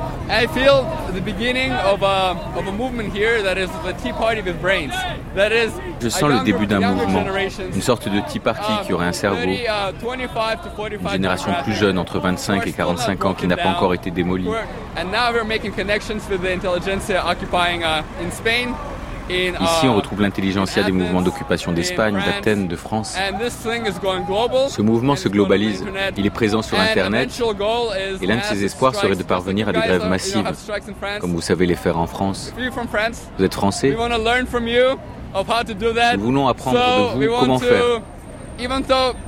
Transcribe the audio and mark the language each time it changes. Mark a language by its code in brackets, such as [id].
[en] I feel the beginning of a movement here that is the Tea Party with brains. That is, [fr] je sens le début d'un mouvement, une sorte de Tea Party qui aurait un cerveau. Une génération plus jeune entre 25 et 45 ans qui n'a pas encore été démolie. [en] And now we're making connections with the intelligentsia occupying in Spain. [fr] Ici, on retrouve l'intelligentsia des mouvements d'occupation d'Espagne, d'Athènes, de France. Ce mouvement se globalise, il est présent sur Internet, et l'un de ses espoirs serait de parvenir à des grèves massives, comme vous savez les faire en France. Vous êtes français, nous voulons apprendre de vous comment faire.